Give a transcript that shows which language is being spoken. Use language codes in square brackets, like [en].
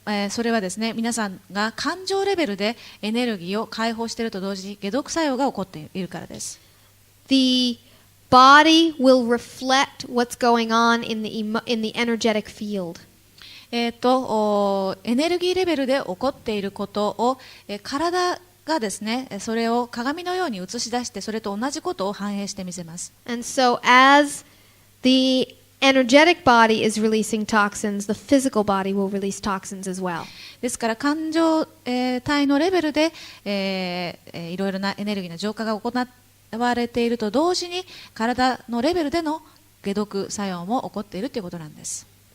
[ja] それはですね、皆さんが感情レベルでエネルギーを解放していると同時に解毒作用が起こっているからです。 [en] The body will reflect what's going on in the energetic field. [ja] エネルギーレベルで起こっていることを、体がですね、それを鏡のように映し出して、それと同じことを反映してみせます。 [en] And so as the energetic body is releasing toxins, the physical body will release toxins as well. [ja] ですから感情、体のレベルで、いろいろなエネルギーの浄化が行われていると同時に体のレベルでの解毒作用も起こっているということなんです。